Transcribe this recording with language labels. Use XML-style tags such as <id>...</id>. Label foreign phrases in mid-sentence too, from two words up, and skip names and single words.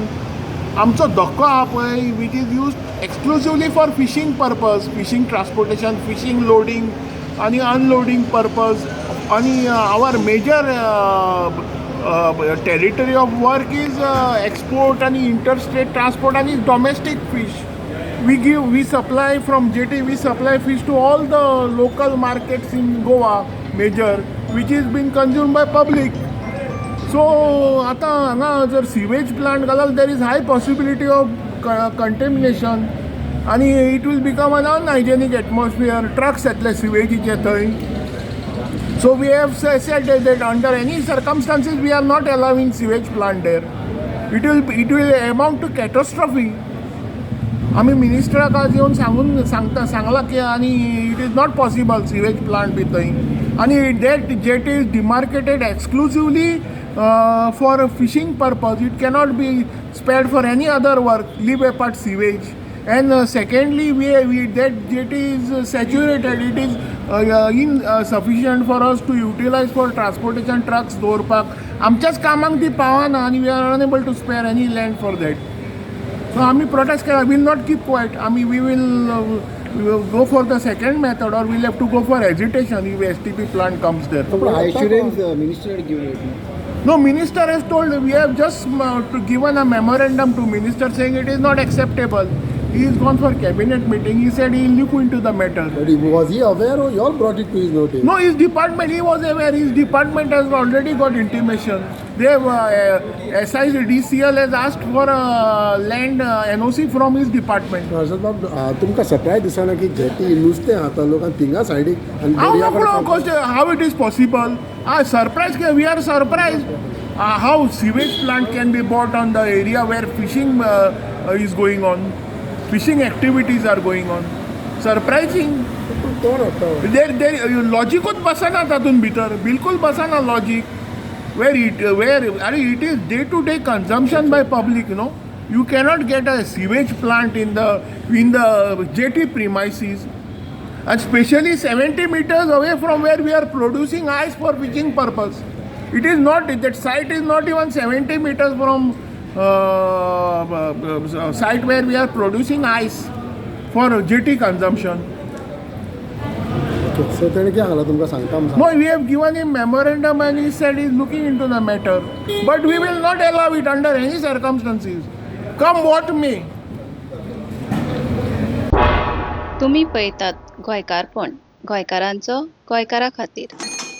<kok>आमचो धक्को आहा पळय</kok> <en>which is use exclusively for fishing purpose, fishing transportation, fishing loading आनी unloading purpose. आनी our major territory of work is export आनी interstate transport आनी domestic fish. We supply from jetty, we supply fish to all the local markets in Goa major, which is being consumed by public.</en> <kok>So आता हांगा जर</kok> <en>sewage plant</en> <kok>घालत,</kok> <en>there is high possibility of contamination आणि it will become an unhygienic atmosphere.</en> <kok>Trucks येतले सिवेजीचे थंय.</kok> <en>So we have said that under any circumstances we are not allowing sewage plant there. It will amount to catastrophe.</en> <kok>आम्ही मिनिस्टराक आज येवन सांगला की आणि</kok> <en>it is not possible sewage plant be</en> <kok>थंय.</kok> <en>आणि that jet is demarcated exclusively for fishing purpose. it cannot be spared for any other work, leave apart sewage. And secondly, that jetty is saturated. It is insufficient for us to utilize for transportation trucks दवरपाक.</en> <kok>आमच्याच कामाक ती पावना</kok> <en>आणि we are unable to spare any land for that. So</en> <kok>आम्ही protest केला.</kok> <en>We will not keep quiet. we will go for the second method, or we'll have to go for agitation if STP plant comes there. So assurance minister had given it. No, minister has told. We have just given a memorandum to minister saying it is not acceptable. He is gone for cabinet meeting. He said he will look into the matter. But was he aware, or you all brought it to his notice? No, his department, he was aware. His department has already got intimation. They have DCL has asked for land NOC from his department.</en> <kok>तुमका सरप्राईज दिसना की जेटी नुसते हाता लोकांक थिंगा सायडीक</kok> <en>how it is possible? Surprised. We are surprised how sewage plant can be bought on the area where fishing is going on. Fishing activities are going on. Surprising. There</en> <kok>लॉजिकूच बसना तातून भितर, बिलकुल बसना लॉजिक.</kok> <en>Where it is day-to-day consumption by public, you know. You cannot get a sewage plant in the jetty premises, and especially 70 meters away from where we are producing ice for fishing purpose. It is not, that site is not even 70 meters from site where we are producing ice for jetty consumption. So then</en> <kok>क्या हाला तुमका सांगता?</kok> <en>No, we have given him memorandum and he said he is looking into the matter, but we will not allow it under any circumstances, come what may.</en> <kok>तुम्ही पळयतात गोंयकारपण, गोंयकारांचो गोंयकारा खातीर.</kok>